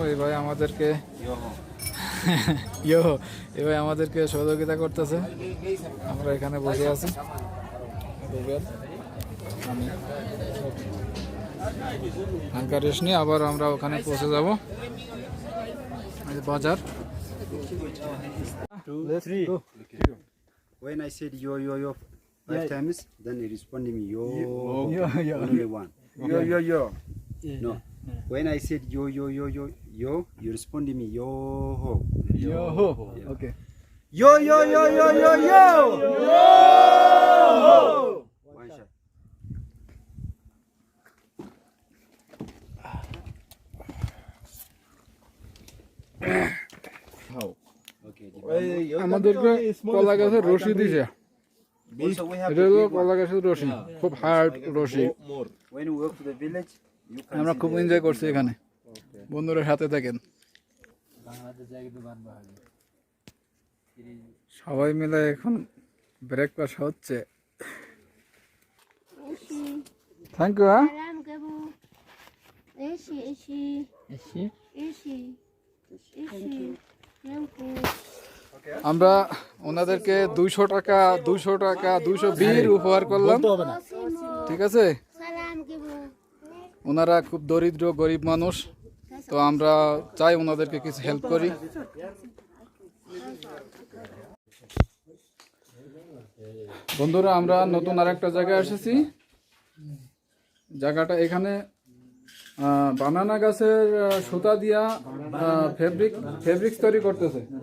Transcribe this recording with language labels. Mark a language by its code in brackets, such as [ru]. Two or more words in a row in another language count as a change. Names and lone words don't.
[bn] এই ভাই আমাদেরকে ইয়ো এই ভাই আমাদেরকে সহযোগিতা করতেছে। আমরা এখানে বসে আছি, আমি হালকা রেস্ট নিয়ে আবার আমরা ওখানে পৌঁছে যাবো, বাজার। [en] When I said yo yo yo 5 times, then he responded me yo, only one. yo. No. When I said yo yo yo yo yo, you responded me yo ho. ওকে Yo yo yo yo yo yo. One shot. Okay. [bn] আমাদেরকে কলা গাছের রশি দিছে, [en] Also we have [bn] এটা [en] the [bn] হলো [en] big one. [bn] কলা গাছের রশি, খুব হার্ড রশি। [en] When we go to the village, you can [bn] আমরা [en] see [bn] খুব [en] the- [bn] এনজয় করছি এখানে, বন্ধুরা সাথে থাকেন। সবাই মিলে এখন ব্রেকফাস্ট হচ্ছে। [en] thank you. হ্যাঁ [id] Salam ke bu. Isi. Isi. [bn] আমরা ওনাদেরকে 200 টাকা 220 উপহার করলাম, ঠিক আছে? [id] Salam ke bu. [bn] ওনারা খুব দরিদ্র গরিব মানুষ, তো আমরা চাই ওনাদেরকে কিছু হেল্প করি। বন্ধুরা আমরা নতুন আরেকটা জায়গায় এসেছি, জায়গাটা এখানে বানানা গাছের সুতা দিয়া ফেব্রিক্স তৈরি করতেছে।